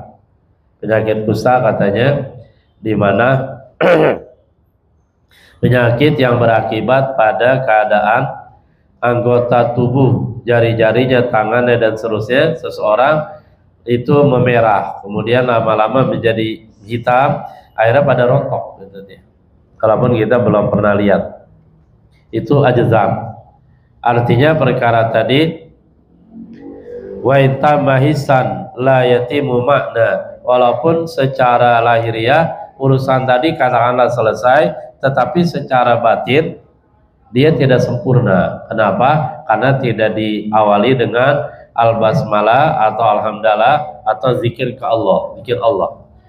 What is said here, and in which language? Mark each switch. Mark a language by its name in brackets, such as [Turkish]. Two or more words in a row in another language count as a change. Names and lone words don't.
[Indonesian] Penyakit kusta katanya di mana penyakit yang berakibat pada keadaan anggota tubuh, jari-jarinya, tangannya dan seterusnya seseorang itu memerah, kemudian lama-lama menjadi hitam, akhirnya pada rontok gitu dia. Kalaupun kita belum pernah lihat, itu ajzam. Artinya perkara tadi [Arabic] وإن تم حسا لا يتم معنى, [Indonesian] walaupun secara lahiriah urusan tadi katakanlah selesai, tetapi secara batin dia tidak sempurna. Kenapa? Karena tidak diawali dengan al-basmalah atau alhamdulillah atau zikir ke Allah, zikir Allah.